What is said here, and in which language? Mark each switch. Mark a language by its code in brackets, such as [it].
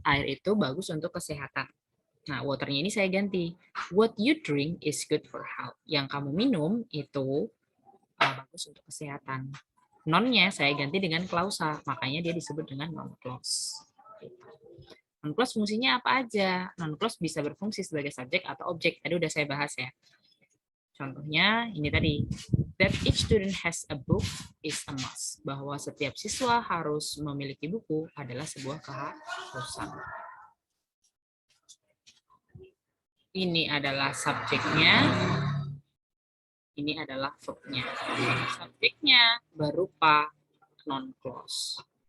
[id] Air itu bagus untuk kesehatan. Nah, waternya ini saya ganti. [en] What you drink is good for health. [id] Yang kamu minum itu bagus untuk kesehatan. Non-nya saya ganti dengan klausa, makanya dia disebut dengan non-clause. Non-clause fungsinya apa aja? Non-clause bisa berfungsi sebagai subjek atau objek. Tadi udah saya bahas ya. Contohnya ini tadi, [en] that each student has a book is a must. [id] Bahwa setiap siswa harus memiliki buku adalah sebuah keharusan. Ini adalah subjeknya. Ini adalah verb-nya. Subjeknya berupa non-clause.